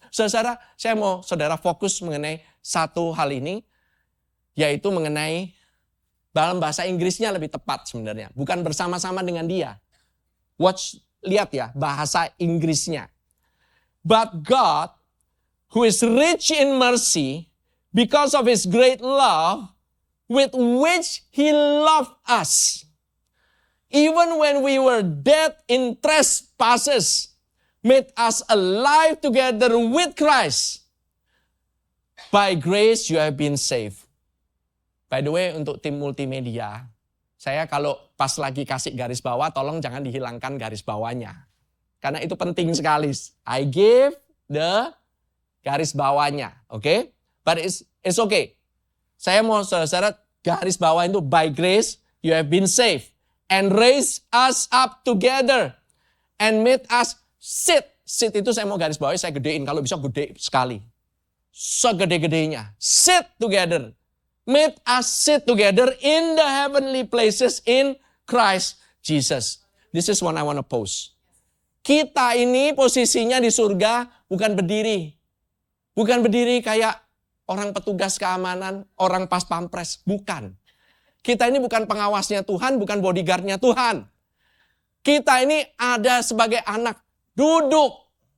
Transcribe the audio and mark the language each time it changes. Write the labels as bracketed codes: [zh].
[id] Saudara, saya mau saudara fokus mengenai satu hal ini, yaitu mengenai dalam bahasa Inggrisnya lebih tepat sebenarnya, bukan bersama-sama dengan Dia. Lihat ya bahasa Inggrisnya. [en] But God, who is rich in mercy, because of His great love, with which He loved us, even when we were dead in trespasses, made us alive together with Christ. By grace you have been saved. By the way, [id] untuk tim multimedia, saya kalau pas lagi kasih garis bawah, tolong jangan dihilangkan garis bawahnya. Karena itu penting sekali. [en] I give the [id] garis bawahnya, oke? Okay? [en] But it's okay. [id] Saya mau saudara garis bawah itu [en] by grace you have been saved and raised us up together and made us sit. [id] Sit itu saya mau garis bawah, saya gedein, kalau bisa gede sekali. Segede-gedenya. [en] Sit together. Made us sit together in the heavenly places in Christ Jesus. This is what I want to post. [id] Kita ini posisinya di surga bukan berdiri. Bukan berdiri kayak orang petugas keamanan, orang pas pampres. Bukan. Kita ini bukan pengawasnya Tuhan, bukan bodyguardnya Tuhan. Kita ini ada sebagai anak, duduk.